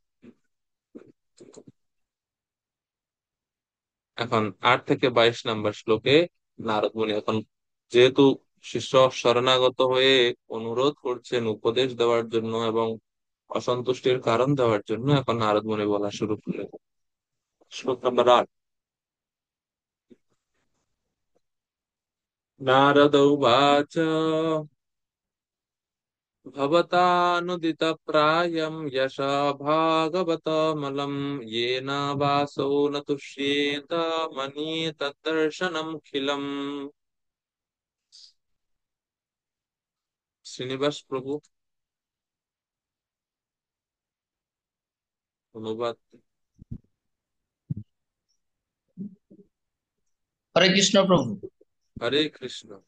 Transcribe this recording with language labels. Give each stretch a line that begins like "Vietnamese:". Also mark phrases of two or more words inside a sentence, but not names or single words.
Bangla: এখন 8 থেকে 22 নম্বর শ্লোকে নারদ মুনি এখন, যেহেতু শিষ্য শরণাগত হয়ে অনুরোধ করছেন উপদেশ দেওয়ার জন্য এবং অসন্তুষ্টির কারণ দেওয়ার জন্য, এখন নারদ মুনি বলা শুরু করলেন। শ্লোক নম্বর
Sanskrit: 8। নারদ উবাচ ভবতানুদিত প্রায়ম যশা ভাগবতমলম येन वासो न तुष्येत मन्ये तद्दर्शनमखिलम्।
Bangla: শ্রীনিবাস প্রভু অনুবাদ। হরে কৃষ্ণ প্রভু। হরে কৃষ্ণ।